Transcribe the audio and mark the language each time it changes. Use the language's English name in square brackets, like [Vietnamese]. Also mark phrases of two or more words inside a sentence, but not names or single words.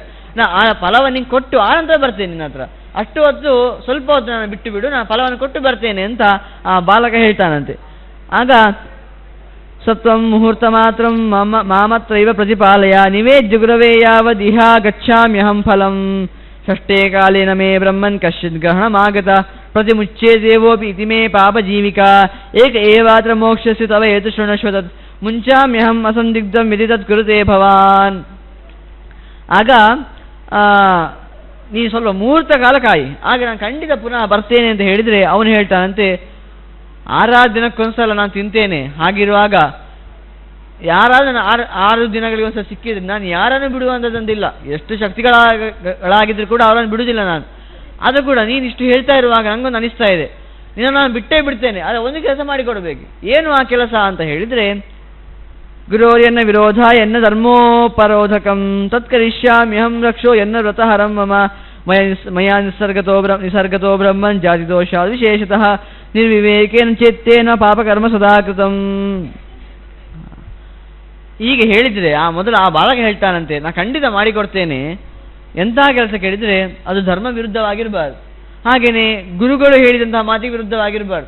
[Kannada] ನಾ ಆ ಫಲವನ್ನು ಕೊಟ್ಟು ಆನಂತರ ಬರ್ತೇನೆ ನಿನ್ನ ಹತ್ರ, ಅಷ್ಟು ಹೊತ್ತು ಸ್ವಲ್ಪ ಹೊತ್ತು ನಾನು ಬಿಟ್ಟು ಬಿಡು, ನಾನು ಫಲವನ್ನು ಕೊಟ್ಟು ಬರ್ತೇನೆ ಅಂತ ಆ ಬಾಲಕ ಹೇಳ್ತಾನಂತೆ. [Sanskrit] ಆಗ ಸತ್ವಂ ಮುಹೂರ್ತ ಮಾತ್ರ ಮಾಮತ್ರೈವ ಪ್ರತಿಪಾಲಯ ನಿವೇದ್ಯ ಗುರವೇ ಯಾವದಿಹ ಗಚ್ಛಾಮ್ಯಹಂ ಫಲಂ ಷಷ್ಠೇ ಕಾಲೇನ ಮೇ ಬ್ರಹ್ಮನ್ ಕಶ್ಚಿತ್ ಗ್ರಹಣಮಾಗತ ಪ್ರತಿಮುಚ್ಚೇ ದೇವೋಪಿ ಇತಿ ಮೇ ಪಾಪ ಜೀವಿಕಾ ಏಕ ಏವಾತ್ರ ಮೋಕ್ಷಸ್ಯ ತವ ಏತು ಶೃಣಶ್ವ ತತ್ ಮುಂಚಾಮ್ಯಹಂ ಅಸಂದಿಗ್ಧಂ ಯದಿ ತತ್ ಕುರುತೆ ಭವಾನ್. [Kannada] ಆಗ ನೀ ಸ್ವಲ್ಪ ಮುಹೂರ್ತ ಕಾಲ ಕಾಯಿ, ಆಗ ನಾನು ಖಂಡಿತ ಪುನಃ ಬರ್ತೇನೆ ಅಂತ ಹೇಳಿದರೆ ಅವನು ಹೇಳ್ತಾನಂತೆ, 6 ದಿನಕ್ಕೊಂದ್ಸಲ ನಾನು ತಿಂತೇನೆ, ಹಾಗಿರುವಾಗ ಯಾರಾದ್ರೂ 6 ದಿನಗಳಿಗೆ ಒಂದ್ಸಲ ಸಿಕ್ಕಿದ್ರೆ ನಾನು ಯಾರನ್ನು ಬಿಡುವಂಥದ್ದಂದಿಲ್ಲ. ಎಷ್ಟು ಶಕ್ತಿಗಳಾಗಿದ್ರು ಕೂಡ ಅವರನ್ನು ಬಿಡುವುದಿಲ್ಲ ನಾನು. ಅದು ಕೂಡ ನೀನು ಇಷ್ಟು ಹೇಳ್ತಾ ಇರುವಾಗ ನನಗೊಂದು ಅನಿಸ್ತಾ ಇದೆ, ನಿನ್ನ ನಾನು ಬಿಟ್ಟೇ ಬಿಡ್ತೇನೆ, ಆದರೆ ಒಂದು ಕೆಲಸ ಮಾಡಿಕೊಡ್ಬೇಕು. ಏನು ಆ ಕೆಲಸ ಅಂತ ಹೇಳಿದರೆ, [Sanskrit] ಗುರೋರ್ಯನ್ನ ವಿರೋಧ ಎನ್ನ ಧರ್ಮೋಪರೋಧಕಂ ತತ್ಕರಿಷ್ಯಾಮ್ಯಹಂ ರಕ್ಷೋ ಎನ್ನ ವ್ರತಹರಂ ಮಮ ಮಯಾ ನಿಸರ್ಗತೋ ಬ್ರಹ್ಮನ್ ಜಾತಿದೋಷಾದ್ ವಿಶೇಷತಃ ನಿರ್ವಿವೇಕೇನ ಚೇತ್ತೇನ ಪಾಪಕರ್ಮ ಸದಾಕೃತಂ. [Kannada] ಹೀಗೆ ಹೇಳಿದರೆ ಮೊದಲು ಆ ಬಾಲಕ ಹೇಳ್ತಾನಂತೆ, ನಾ ಖಂಡಿತ ಮಾಡಿಕೊಡ್ತೇನೆ. ಎಂತಹ ಕೆಲಸ ಕೇಳಿದರೆ ಅದು ಧರ್ಮ ವಿರುದ್ಧವಾಗಿರಬಾರ್ದು, ಹಾಗೆಯೇ ಗುರುಗಳು ಹೇಳಿದಂತಹ ಮಾತಿಗೆ ವಿರುದ್ಧವಾಗಿರಬಾರ್ದು.